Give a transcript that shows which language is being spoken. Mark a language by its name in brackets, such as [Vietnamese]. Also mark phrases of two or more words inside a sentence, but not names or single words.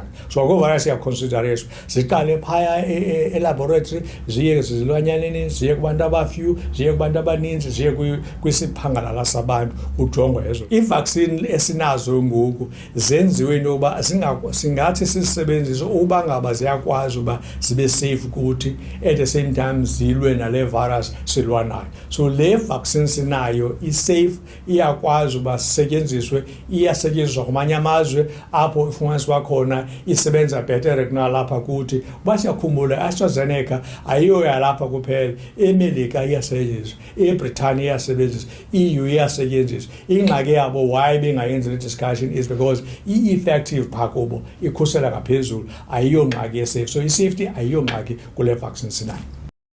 [Xhosa] So kwi-virus iyaconsidereshwa ziqale phaya elaboratory ziye zizilwanyaneni ziye kubantu abafew ziye kubantu abaninzi ziye kwisiphangalala sabantu ujongwe ezo. I-vaccine esinazo ngoku zenziwe into yokuba singathi sisebenzise uba ngaba ziyakwazi uba zibe safe kuthi [English] at the same time [Xhosa] zilwe nale virus silwa nayo. So le vaccine sinayo i-safe iyakwazi uba sisetyenziswe iyasetyenziswa kumanye amazwe apho ifumaniswa khona isebenza bhetere kunalapha kuthi. Uba siyakhumbula AstraZeneca ayiyo yalapha kuphela, eMelika iyasetyenziswa, eBritane iyasebenzisa, EU iyasetyenziswa. Ingxaki yabo why bengayenzi le discussion [English] is because [Xhosa] i-effective phaa kubo ikhusela ngaphezulu, ayiyo ngxaki ye-safe. So i-safety ayiyo ngxaki kule vaccine sinayo.